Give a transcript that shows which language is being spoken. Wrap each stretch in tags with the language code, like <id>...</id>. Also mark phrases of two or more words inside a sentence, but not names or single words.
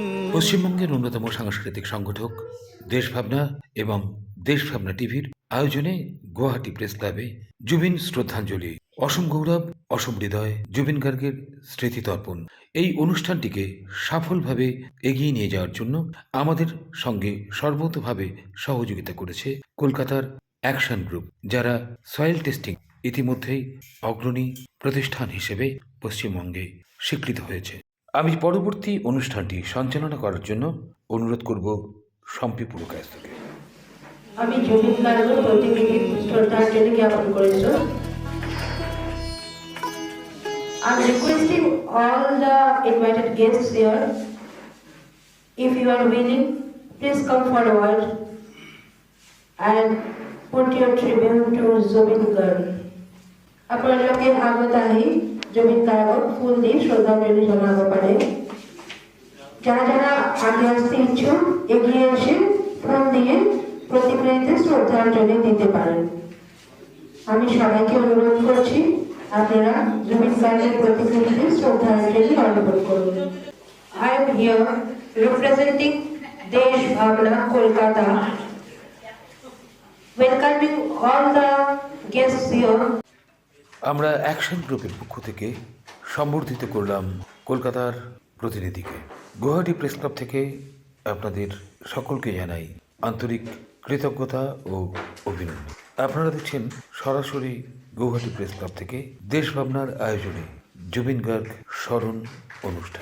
<bn>পশ্চিমবঙ্গের অন্যতম সাংস্কৃতিক সংগঠক দেশভাবনা এবং দেশভাবনা টিভির আয়োজনে গুয়াহাটি প্রেস ক্লাবে জুবিন শ্রদ্ধাঞ্জলি, অসম গৌরব, অসম হৃদয়, জুবিন গার্গের স্মৃতিতর্পণ। এই অনুষ্ঠানটিকে সফলভাবে এগিয়ে নিয়ে যাওয়ার জন্য আমাদের সঙ্গে সর্বতোভাবে সহযোগিতা করেছে কলকাতার অ্যাকশন গ্রুপ, যারা</bn> <en>soil testing</en> <bn>ইতিমধ্যেই অগ্রণী প্রতিষ্ঠান হিসেবে পশ্চিমবঙ্গে স্বীকৃত হয়েছে। আমি পরবর্তী অনুষ্ঠানটি সঞ্চালনা করার জন্য অনুরোধ করব শম্পি পুরকায়স্থকে। আমি জুবিন গার্গের প্রতি শ্রদ্ধাঞ্জলি জ্ঞাপন করেছি।</bn> <en>I'm requesting all the invited guests here, if you are willing, please come forward and put your tribute to Zubin Garg.</en> <as>আপোনালোকে আগত আহি জুবিন গাৰ্গক ফুল দি শ্ৰদ্ধাঞ্জলি জনাব পাৰে।</as> <bn>যারা যারা আগে আসতে ইচ্ছুক এগিয়ে এসে ফুল দিয়ে প্রতিকৃতিতে শ্রদ্ধাঞ্জলি দিতে পারেন। আমি সবাইকে অনুরোধ করছি আপনারা জুবিন গার্গের প্রতিকৃতিতে শ্রদ্ধাঞ্জলি অর্পণ করুন।</bn> <en>I am here representing দেশ ভাবনা কলকাতা, welcoming all the guests here.</en> <bn>আমরা অ্যাকশন গ্রুপের পক্ষ থেকে সম্বর্ধিত করলাম কলকাতার প্রতিনিধিকে। গুয়াহাটি প্রেস ক্লাব থেকে আপনাদের সকলকে জানাই আন্তরিক কৃতজ্ঞতা ও অভিনন্দন। আপনারা দেখছেন সরাসরি গুয়াহাটি প্রেস ক্লাব থেকে দেশভাবনার আয়োজনে জুবিন গার্গ স্মরণ অনুষ্ঠান।</bn>